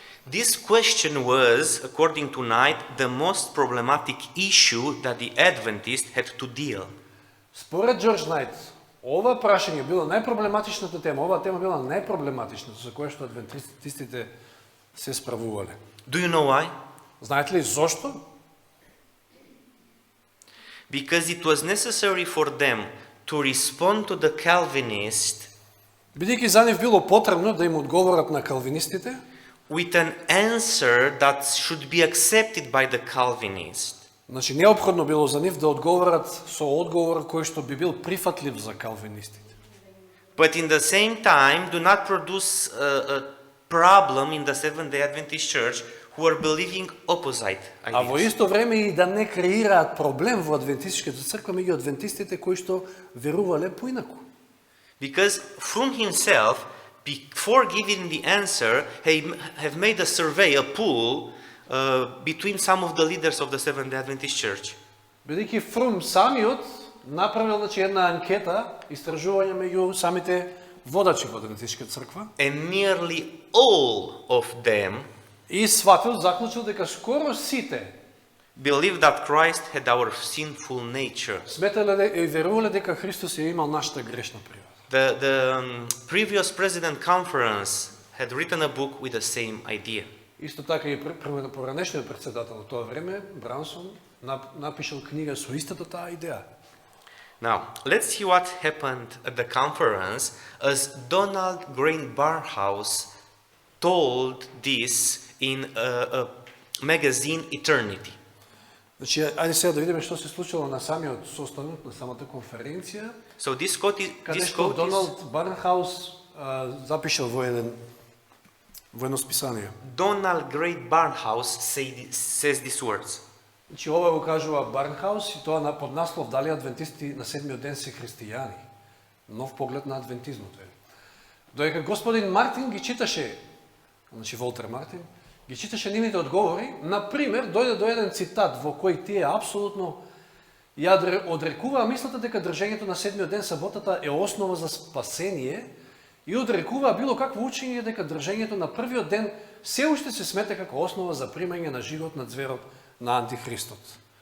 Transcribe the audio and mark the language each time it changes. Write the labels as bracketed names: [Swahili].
[English] This question was, according to Knight, the most problematic issue that the Adventists had to deal. [Macedonian] Според Джордж Найт, ова прашање било најпроблематичната тема, оваа тема била најпроблематичната за која што адвентистите се справувале. [English] Do you know why? [Macedonian] Знаете ли зошто? [English] Because it was necessary for them to respond to the Calvinists [Macedonian] Бидејќи за нив било потребно да им одговорат на калвинистите [English] with an answer that should be accepted by the Calvinists. [Macedonian] Значи, неопходно било за нив да одговорат со одговор кој што би бил прифатлив за калвинистите. [English] But in the same time, do not produce a problem in the Seventh-day Adventist Church who are believing opposite [Macedonian] А во [English] ideas. [Macedonian] исто време и да не креираат проблем во адвентистичката црква меѓу адвентистите кои што верувале поинаку. [English] Because Fromm himself, before giving the answer, have made a survey, a poll, between some of the leaders of the Seventh-day Adventist Church. [Macedonian] Бидејќи Фрум самиот направил една анкета, истражување меѓу самите водачи во адвентистичката црква, [English] And nearly all of them [Macedonian] и сватил, заклучил дека скоро сите [English] believed that Christ had our sinful nature. [Macedonian] сметале и верувале дека Христос ја имал нашата грешна природа. [English] The previous President Conference had written a book with the same idea. [Macedonian] Исто така и поранешниот председател во тоа време, Брансон, напишал книга со истата таа идеја. [English] Now, let's see what happened at the conference as Donald Green Barnhouse told this in a magazine Eternity. [Macedonian] Значи, ајде сега да видиме што се случило на самиот состанок, на самата конференција, [English] So this quote [Macedonian] каде [English] is [Macedonian] што Доналд Барнхаус запишал во едно списание. [English] Donald Great Barnhouse says these words. [Macedonian] Значи, ова го кажува Барнхаус и тоа под наслов дали адвентисти на седмиот ден се христијани. Нов поглед на адвентизмот. Додека господин Мартин ги читаше, значи Волтер Мартин, ги читаше нивните одговори, например, дојде до еден цитат во кој тие апсолутно ја одрекуваа мислата дека држењето на седмиот ден саботата е основа за спасение и одрекуваа било какво учење дека држењето на првиот ден се уште се смета како основа за примање на живот на зверот на антихристот.